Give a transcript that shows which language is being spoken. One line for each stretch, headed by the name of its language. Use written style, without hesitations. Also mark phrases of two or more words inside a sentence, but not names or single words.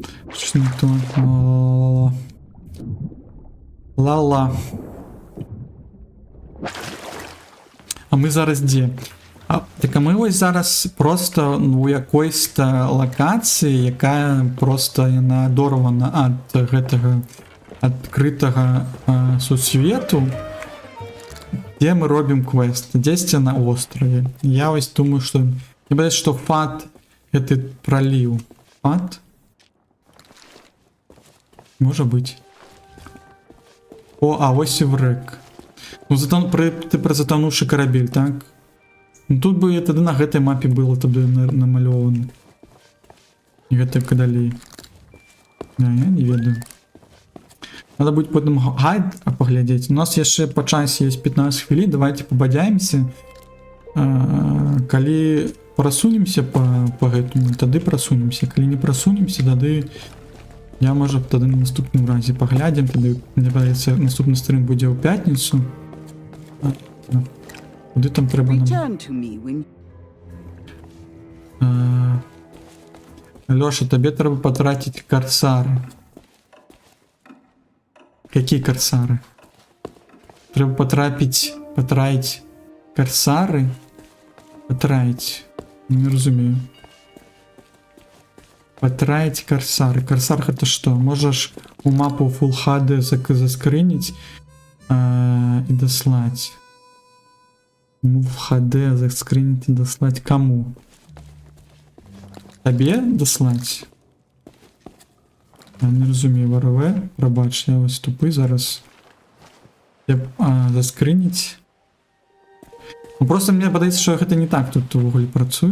Russian: Что не то? Ла-ла-ла-ла. Ла-ла.
Ukrainian: А ми зараз де? Так а ми ось зараз просто у якоїсь локації, яка просто надорвана від
Belarusian: гэтага адкрытага сусвету,
Ukrainian: де ми робимо квест. Десь на острові. Я ось думаю, що...
Russian: Мне кажется, что Фат это пролив. Фат? Может быть. О, а ось і врек. Ну, ти про затонувший корабель, так?
Belarusian: Ну, тут бы тоді на гэтай мапе было тоді намальовано. І гэта далей. Я не ведаю.
Russian: Надо будет потом гайд поглядеть. У нас еще по часу есть 15 хвилин.
Belarusian: Давайте побадяемся. Коли просунемся по гэтому, тады просунемся. Коли не просунемся, тады я, может, тады на наступным разе поглядим. Тады,
Russian: мне кажется, наступный стрим будет в пятницу.
Ukrainian: Куди там треба нам? Лёша, тебе треба потратить корсары.
Russian: Какие корсары?
Ukrainian: Треба потратить корсары?
Russian: Потратить.
Belarusian: Не разумею.
Russian: Потратить корсары. Корсар это что? Можешь у мапу Full HD заскринить и дослать. В HD заскринить и дослать кому? Тебе дослать?
Ukrainian: Я не розумію, ВРВ, пробач, я ось тупий зараз.
Russian: Заскринить.
Ukrainian: Ну просто мені подається, що це не так тут в уголі працює.